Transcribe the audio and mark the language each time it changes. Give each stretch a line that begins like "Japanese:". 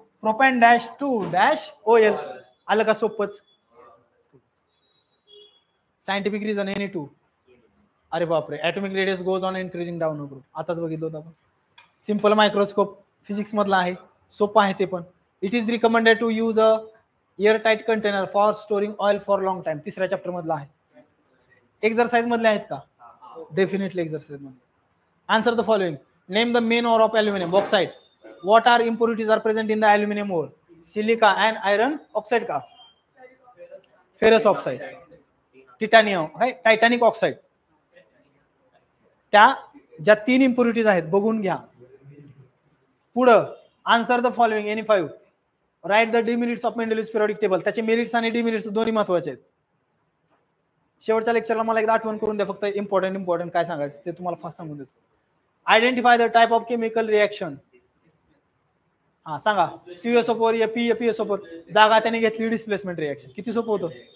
Marathi: Propane dash 2 dash OL. आलं का सोपच? Scientific reason Na2. अरे बापरे.
English: Atomic radius goes on increasing down group.
Marathi: आताच बघितलं होतं आपण. सिंपल मायक्रोस्कोप फिजिक्स मधला आहे, सोपं आहे ते पण.
English: It is recommended to use a air tight container for storing oil for long time.
Marathi: तिसऱ्या चॅप्टर मधला आहे. एक्सरसाइज मधले आहेत का? डेफिनेटली एक्सरसाइज मधले.
English: Answer the following. Name the main ore of aluminium. Bauxite. What are impurities are present in the aluminum ore? Silica and iron oxide
Marathi: का?
English: Ferrous oxide.
Marathi: Titanium, Titanic oxide. त्या ज्या 3 impurities आहेत बघून घ्या. पुढं
English: Answer the following any 5. Write the demerits of Mendeleev's periodic table.
Marathi: त्याचे merits आणि demerits दोन्ही महत्वाचे आहेत. शेवटच्या लेक्चरला मला एकदा आठवण करून द्या फक्त. इम्पॉर्टंट काय सांगायचं ते तुम्हाला फास्ट सांगून देतो.
English: Identify the type of chemical reaction.
Marathi: हा सांगा. CuSO4 FeSO4 जागा त्याने घेतली डिस्प्लेसमेंट रिएक्शन. किती सोपं होतं?